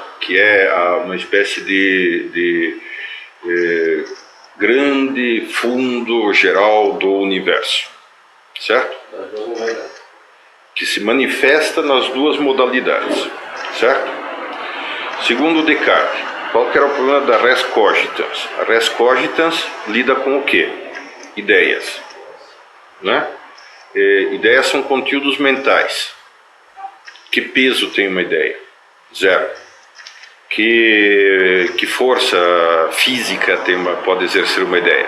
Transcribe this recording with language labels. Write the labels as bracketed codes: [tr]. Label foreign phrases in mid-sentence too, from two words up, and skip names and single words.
[pt] Que é uma espécie de grande fundo geral do universo, certo? Que se manifesta nas duas modalidades, certo? Segundo Descartes, qual que era o problema da [la] res cogitans? [pt] A [la] res cogitans [pt] lida com o quê? Ideias, né? Ideias são conteúdos mentais. Que peso tem uma ideia? Zero. Que força física pode exercer uma ideia?